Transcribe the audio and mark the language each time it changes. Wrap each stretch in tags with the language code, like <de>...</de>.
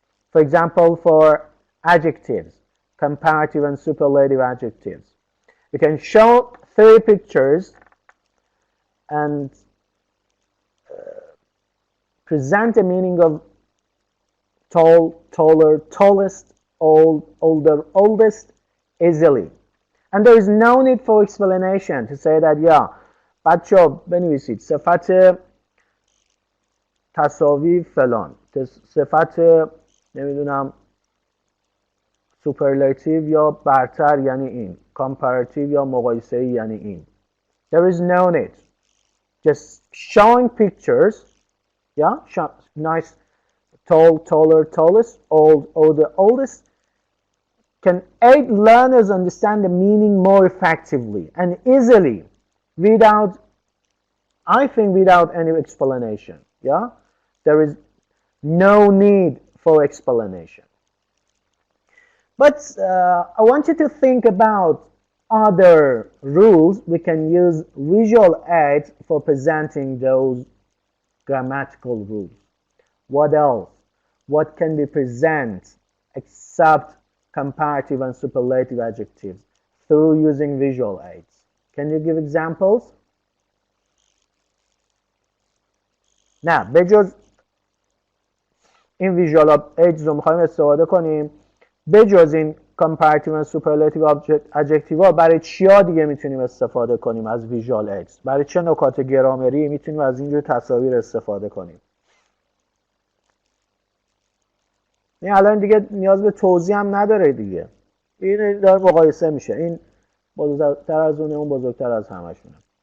<en>For example, for adjectives, comparative and superlative adjectives. You can show 3 pictures and present the meaning of tall, taller, tallest, old, older, oldest easily. And there is no need for explanation to say that, yeah,</en> <fa>بچه بنویسید صفت تساوی فلان، صفت نمیدونم سوپرلاتیو یا برتر یعنی این، کامپاراتیو یا مقایسه‌ای یعنی این.</fa> <en>There is no need. Just showing pictures, yeah, nice, tall, taller, tallest, old, older, oldest, can aid learners understand the meaning more effectively and easily, without, I think, without any explanation. Yeah, there is no need for explanation. But I want you to think about other rules. We can use visual aids for presenting those grammatical rules. What else? What can we present except comparative and superlative adjectives through using visual aids? Can you give examples?</en> <fa>نه بجز این ویژوال ایدز رو میخوایم استفاده کنیم، بجز این</fa> <en>comparative and superlative adjective</en> <fa>ها برای چیا دیگه میتونیم استفاده کنیم از ویژوال ایدز؟ برای چه نکات گرامری میتونیم از اینجور تصاویر استفاده کنیم؟ این الان دیگه نیاز به توضیح هم نداره دیگه، این داره مقایسه میشه، این بزرگتر از اونه، اون بزرگتر از همشونه.</fa>